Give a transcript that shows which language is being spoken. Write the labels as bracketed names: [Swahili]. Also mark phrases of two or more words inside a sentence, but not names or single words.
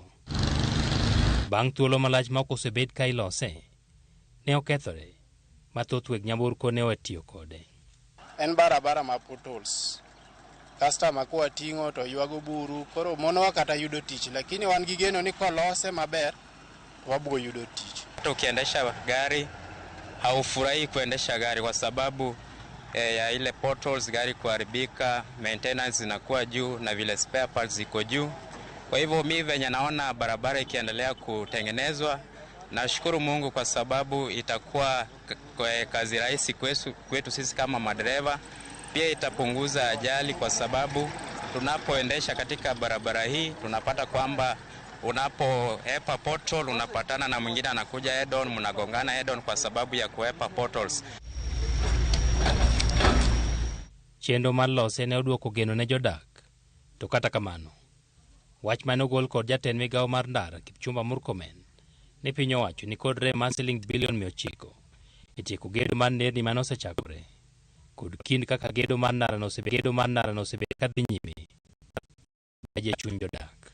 [Luo (Kenya and Tanzania)] Bang' thuolo malach ma osebed ka ilose, ne okethore mathoth weg nyamburko ne watiyo kode. En barabara ma potholes. Customer kwa tingo to ywago buru, koro mono kata yudo tich, lakini wan gi geno ni kolose maber wabwo yudo tich. [Swahili] Ukiendesha gari haufurahi kuendesha gari kwa sababu ya ile potholes, gari kuharibika, maintenance inakuwa juu na vile [English] spare parts [Swahili] ziko juu. Kwa hivyo mimi venye naona barabara ikiendelea kutengenezwa, nashukuru Mungu kwa sababu itakuwa kazi rahisi kwetu sisi kama madereva. Pia itapunguza ajali kwa sababu tunapoendesha katika barabara hii tunapata kwamba unapoepa pothole unapatana na mwingine anakuja [English] head on, [Swahili] mnagongana [English] head on [Swahili] kwa sababu ya kuepa potholes. [Luo (Kenya and Tanzania)] Chenro mar lose ne oduoko geno ne jodak. To kata kamano, wach mane ogol kod jatend migawo mar ndara Kipchumba Murkomen ni piny owacho ni kod rem mar siling bilion 900 e tieko gedo mar nderni mane osechakore kod kind kaka gedo mar ndara no osebed ka dhi nyime aje chuny jodak.